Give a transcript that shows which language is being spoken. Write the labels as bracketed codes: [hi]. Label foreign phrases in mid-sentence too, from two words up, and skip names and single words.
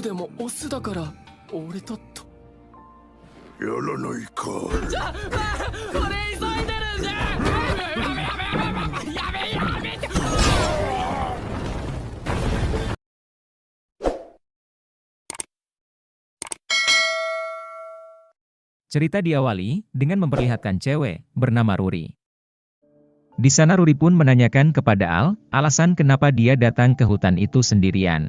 [ja] オスだから俺とと。やらないか。俺急いでるんだ。やめて。 [id] Cerita diawali dengan memperlihatkan cewek bernama Ruri. Di sana Ruri pun menanyakan kepada Al, alasan kenapa dia datang ke hutan itu sendirian.